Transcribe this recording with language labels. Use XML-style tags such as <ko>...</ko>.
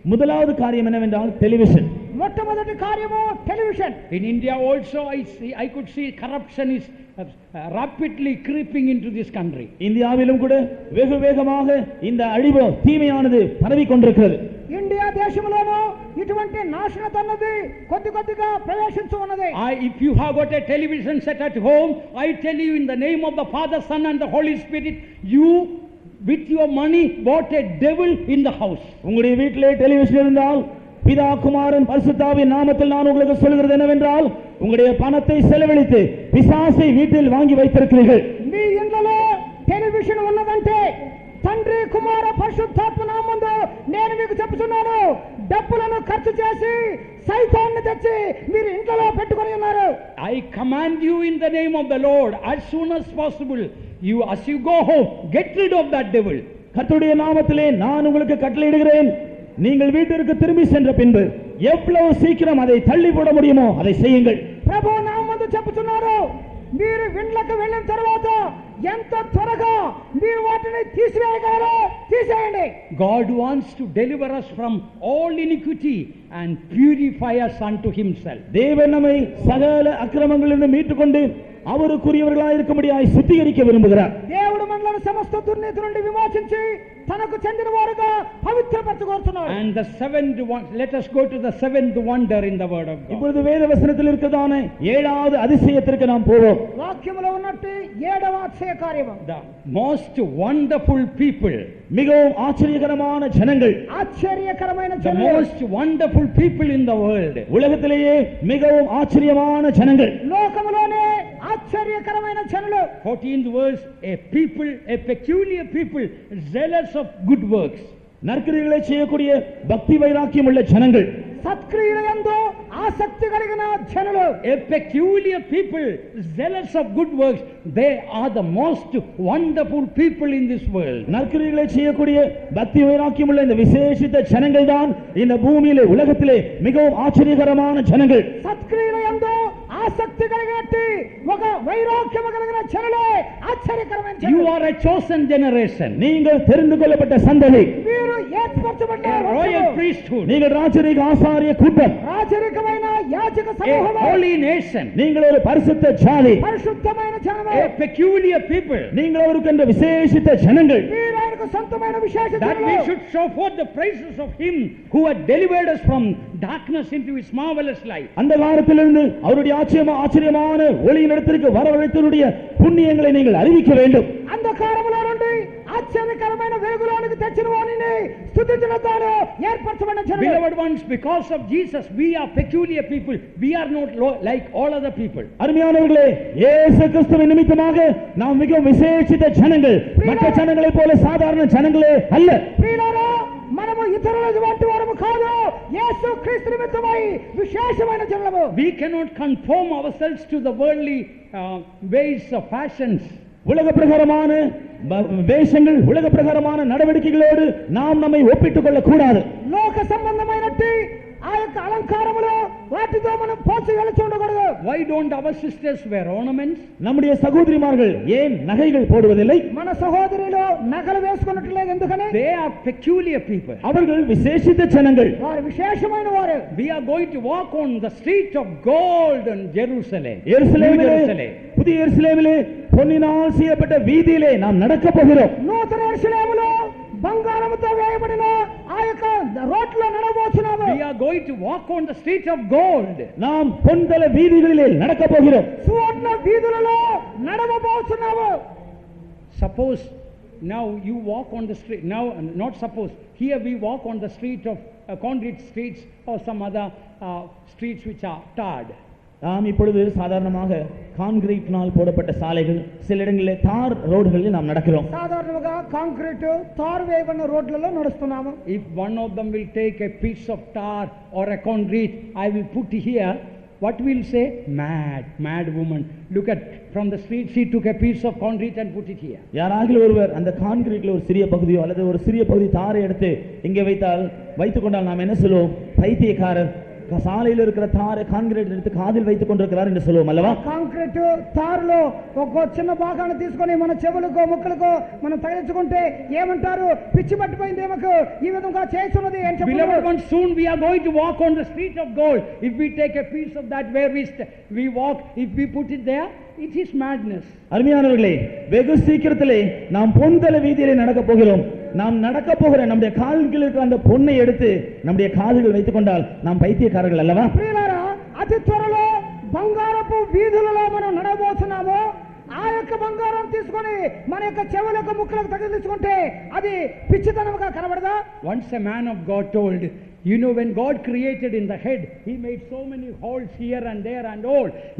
<ta>முதலாவது காரியம் என்னவென்றால் டெலிவிஷன்.</ta> <te>మొట్టమొదటి కార్యము television.</te> <en>In India also I could see corruption is rapidly creeping into this country.</en> <ta>இந்தியாவிலும் கூட வெகு வேகமாக இந்த அழிவு தீமையானது பரவி கொண்டிருக்கிறது.</ta> <te>ఇండియా దేశంలోనూ ఇటువంటి నాశనత అన్నది కొద్ది కొద్దిగా ప్రవేశించు ఉన్నది.</te> <en>If you have got a television set at home, I tell you in the name of the Father, Son and the Holy Spirit, you with your money bought a devil in the house.</en> <ta>உங்களுடைய வீட்டிலே television இருந்தால் பிதா குமாரன் பரிசுத்தாவின் நாமத்தில் நான் உங்களுக்கு சொல்கிறது என்னவென்றால் உங்களுடைய பணத்தை செலவழித்து பிசாசை வீட்டில் வாங்கி வைத்திருக்கிறீர்கள்.</ta> <te>మీ ఇంట్లో టెలివిజన్ ఉన్నదంటే తండ్రి కుమార పరిశుద్ధాత్మ నామమున నేను మీకు చెప్తున్నాను, డబ్బులను ఖర్చు చేసి సైతాన్ని తెచ్చి మీరు ఇంట్లో పెట్టుకొని ఉన్నారు.</te> <en>I command you in the name of the Lord, as soon as possible, as you go home, get rid of that devil.</en> <ta>கர்த்தருடைய நாமத்திலே நான் உங்களுக்கு கட்டளையிடுகிறேன், நீங்கள் வீட்டிற்கு திரும்பி சென்ற பின்பு எவ்வளவு சீக்கிரம் அதை தள்ளி போட முடியுமோ அதை செய்யுங்கள்.</ta> <te>ప్రభు నామమున చెప్తున్నారు, మీరు ఇంట్లోకి వెళ్ళిన తర్వాత ఎంత త్వరగా మీరు వాటిని తీసివేయగలరో తీసేయండి.</te> <en>God wants to deliver us from all iniquity and purify us unto himself.</en> <ta>தேவன் நம்மை சகல அக்கிரமங்களிலிருந்து மீட்டுக்கொண்டு அவருக்குரியவர்களாய் இருக்கும்படியாய் சுத்திகரிக்க விரும்புகிறார்.</ta> <te>దేవుడు మనల్ని సమస్త దుర్నీతి నుండి విమోచించి తనకు చెందిన వారుగా పవిత్రపరచుకొనుచున్నాడు.</te> <en>And the seventh one, let us go to the seventh wonder in the word of God.</en> <ta>இப்பொழுது வேத வசனத்தில் இருக்கிறதான ஏழாவது அதிசயத்திற்கு நாம் போவோம்.</ta> <te>వాక్యములో ఉన్నట్టు 7వ అతిశయ కార్యము.</te> <en>The most wonderful people,</en> <ta>மிகவும் ஆச்சரியகரமான ஜனங்கள்,</ta> <te>ఆశ్చర్యకరమైన</te> <en>the</en> <te>జనులు,</te> <en>most wonderful people in the world.</en> <ta>உலகத்திலேயே மிகவும் ஆச்சரியமான ஜனங்கள்,</ta> <te>లోకములోనే ఆశ్చర్యకరమైన జనులు.</te> <en>14th verse, a people, a peculiar people, zealous of good works.</en> <ta>நற்கிரியைகளை செய்யக்கூடிய பக்தி வைராக்கியம் உள்ள ஜனங்கள்.</ta> <te>సత్క్రియలందు ఆసక్తి కలిగిన జనులు.</te> <en>A peculiar people, zealous of good works. They are the most wonderful people in this world.</en> <ta>நற்கிரியைகளை செய்யக்கூடிய பக்தி வைராக்கியம் உள்ள இந்த விசேஷித்த ஜனங்கள் தான் இந்த பூமியிலே உலகத்திலே மிகவும் ஆச்சரியகரமான ஜனங்கள்.</ta> <te>సత్క్రియలందు ఆసక్తి కలిగినట్టి ఒక వైరాగ్యం కలిగిన జనులే ఆశ్చర్యకరమైన జనులు.</te> <en>You are a chosen generation.</en> <ta>நீங்கள் தெரிந்து கொள்ளப்பட்ட சந்ததி.</ta> <te>మీరు ఏర్పరచబడ్డ</te> <en>royal priesthood.</en> <ta>நீங்கள் ராஜரீக ஆசாரிய கூட்டம்.</ta> <te>రాజరికమైన యాజక</te> <en>A</en> <te>సమూహం.</te> <en>holy nation.</en> <ta>நீங்கள் ஒரு பரிசுத்த ஜாதி.</ta> <te>పరిశుద్ధమైన జనము.</te> <en>A peculiar people.</en> <ta>நீங்கள் அவருக்கென்ற விசேஷித்த ஜனங்கள்.</ta> <te>మీరు ఆయనకు సొంతమైన విశేష</te> <en>That we</en> <te>జనులు.</te> <en>should show forth the praises of him who had delivered us from darkness into his marvelous light.</en> <ta>அந்த காலத்திலிருந்து அவருடைய ஆச்சரியமான ஒளியின் இடத்திற்கு வரவழைத்தவருடைய புண்ணியங்களை நீங்கள் அறிவிக்க வேண்டும்.</ta> <te>అంధకారములో నుండి ఆశ్చర్యకరమైన వెలుగులోనికి తెచ్చిన వారిని స్తుతించడంతో ఏర్పరచబడిన జనులు.</te> <en>Beloved ones, because of Jesus we are peculiar people. We are not like all other people.</en> <ta>அருமையானவர்களே, இயேசு கிறிஸ்துவின் நிமித்தமாக நாம் மிகவும் விசேஷித்த ஜனங்கள். மற்ற ஜனங்களைப் போல சாதாரண ஜனங்களே அல்ல.</ta> <te>ప్రియులారా, మనము ఇతరుల వంటి వారము కాదు. యేసు క్రీస్తు నిమిత్తమై విశేషమైన జనులము.</te> <en>We cannot conform ourselves to the worldly ways of fashions.</en> <ta>உலக பிரகாரமான வேஷங்கள், உலக பிரகாரமான நடவடிக்கைகளோடு நாம் நம்மை ஒப்பிட்டுக் கொள்ள கூடாது.</ta> <te>లోక సంబంధమైనట్టి ఆ యొక్క అలంకారములు వాటితో మనం పోల్చి వెళ్తూ ఉండకూడదు.</te> <en>Why don't our sisters wear ornaments?</en> <ta>நம்முடைய சகோதரிமார்கள் ஏன் நகைகள் போடுவதில்லை?</ta> <te>మన సహోదరులు నగలు వేసుకున్నట్లేదు ఎందుకని?</te> <en>They are peculiar people.</en> <ta>அவர்கள் விசேஷித்த ஜனங்கள்.</ta> <te>వారు విశేషమైన వారు.</te> <en>We are going to walk on the street of gold in Jerusalem.</en> <ta>எருசலேமிலே, புதிய எருசலேமிலே பொன்னினால் செய்யப்பட்ட வீதியிலே நாம் நடக்க போகிறோம்.</ta> <te>నూతన యెరూషలేములో బంగారముతో వేయబడిన ఆ యొక్క రోడ్లో నడవబోతున్నాము.</te> <en>We are going to walk on the street of gold.</en> <ta>நாம் பொன்தல வீதிகளிலே நடக்க போகிறோம்.</ta> <te>సువర్ణ వీధులలో నడవబోతున్నాము.</te> <en>Suppose now you walk on the street, now not suppose, here we walk on the street of concrete streets or some other streets which are tarred.</en> <ta>நாம் இப்பொழுது சாதாரணமாக கான்கிரீட்னால் போடப்பட்ட சாலைகள், சில இடங்களிலே தார் ரோடுகளில் நாம் நடக்கிறோம்.</ta> <te>సాధారణంగా కాంక్రీట్ తారు వేయబడిన రోడ్లలో నడుస్తున్నాము.</te> <en>If one of them will take a piece of tar or a concrete, I will put here, what will say? Mad woman. Look at, from the street she took a piece of concrete and put it here.</en> <ta>யாராகிலும் ஒருவர் அந்த கான்கிரீட்ல ஒரு சிறிய பகுதியோ அல்லது ஒரு சிறிய பகுதி தாரை எடுத்து இங்கே வைத்துக் கொண்டால் நாம் என்ன சொல்லுவோம்? பைத்தியக்காரர், சாலையில் இருக்கிற தாரை கான்கிரீட் எடுத்து காதில் வைத்துக் கொண்டிருக்கிறார் என்று சொல்லுவோம் அல்லவா?</ta> <te>కాంక్రీట్ తారులో ఒక చిన్న భాగాన్ని తీసుకొని మన చెవులకు ముక్కులకు మనం తగిలించుకుంటే ఏమంటారు? పిచ్చి పట్టిపోయింది ఏమకు ఈ విధంగా చేస్తున్నది అని చెప్పారు.</te> <en>Beloved ones, soon we are going to walk on the street of gold. If we take a piece of that where we walk, if we put it there, it is madness.</en> <ta>அருமையானவர்களே, வெகு சீக்கிரத்திலே நாம் பொன்தல வீதியிலே நடக்க போகிறோம். நாம் நடக்க போகிற நம்முடைய கால்களில் இருக்கிற அந்த பொன்னை எடுத்து நம்முடைய காதுகள் வைத்துக் கொண்டால் நாம் பைத்தியக்காரர்கள் அல்லவா?</ta> <te>ప్రియులారా, అతి త్వరలో బంగారపు వీధులలో మనం నడవబోతున్నాము. ఆ యొక్క బంగారం తీసుకొని మన యొక్క చెవులకు ముక్కులకు తగిలించుకుంటే అది పిచ్చితనంగా కనబడదా?</te> <en>Once a man of God told, you know, when God created in the head, he made so many holes here and there and all.</en>